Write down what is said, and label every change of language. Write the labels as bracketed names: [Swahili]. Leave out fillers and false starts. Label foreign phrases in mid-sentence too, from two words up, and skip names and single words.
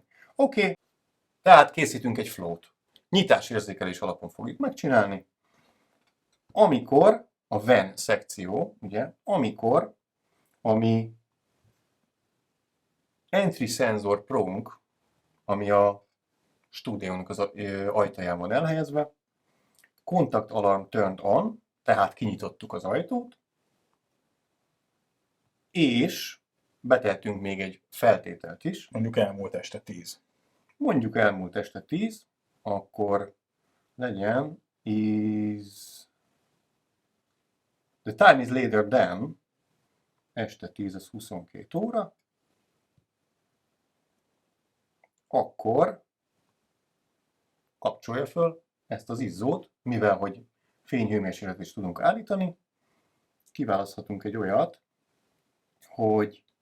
[Hungarian] Oké, tehát készítünk egy flow-t. Nyitásérzékelés alapon fogjuk megcsinálni. Amikor a when szekció, ugye, amikor a mi [English] entry sensor pro- [Hungarian] nk, ami a stúdiónak az ajtaján van elhelyezve, [English] contact alarm turned on, [Hungarian] tehát kinyitottuk az ajtót, és betehetünk még egy feltételt is. Mondjuk elmúlt este 10. Mondjuk elmúlt este 10, akkor legyen [English] the time is later than, [Hungarian] este 10 az 22 óra, akkor kapcsolja föl ezt az izzót, mivel hogy fényhőmérsékletet is tudunk állítani, kiválaszthatunk egy olyat, hogy